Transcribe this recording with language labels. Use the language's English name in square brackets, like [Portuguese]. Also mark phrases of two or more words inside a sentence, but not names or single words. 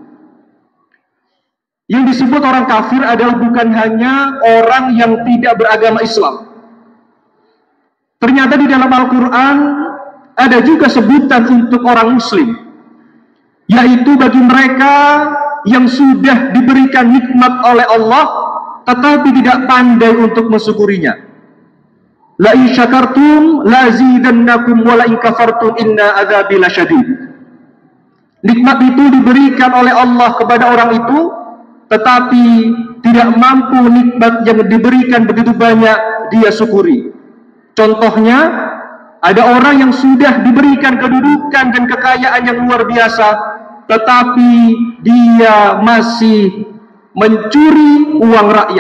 [Indonesian] Yang disebut orang kafir adalah bukan hanya orang yang tidak beragama Islam. Ternyata di dalam Al-Quran ada juga sebutan untuk orang muslim, yaitu bagi mereka yang sudah diberikan nikmat oleh Allah tetapi tidak pandai untuk mensyukurinya. [Arabic] لئن شكرتم لأزيدنكم ولئن كفرتم إن عذابي لشديد. [Indonesian] Nikmat itu diberikan oleh Allah kepada orang itu, tetapi tidak mampu nikmat yang diberikan begitu banyak dia syukuri. Contohnya, ada orang yang sudah diberikan kedudukan dan kekayaan yang luar biasa, tetapi dia masih mencuri uang rakyat.